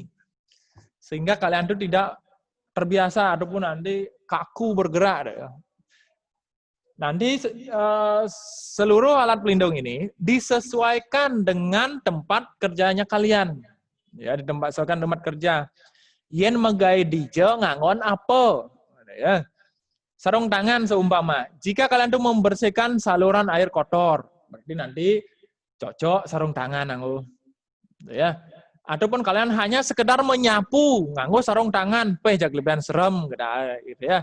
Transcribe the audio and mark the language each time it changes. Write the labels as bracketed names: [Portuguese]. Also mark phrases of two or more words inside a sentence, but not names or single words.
[Indonesian] Sehingga kalian tuh tidak terbiasa ataupun nanti kaku bergerak. Nanti seluruh alat pelindung ini disesuaikan dengan tempat kerjanya kalian. Ya, disesuaikan tempat kerja. [Balinese] Yen megai dijo ngangon apa? [Indonesian] Ya. Sarung tangan seumpama. Jika kalian tuh membersihkan saluran air kotor, berarti nanti cocok sarung tangan nganggo. Ya. Ataupun kalian hanya sekedar menyapu nganggo sarung tangan, [Balinese] jag lebihan [Indonesian] serem gitu ya.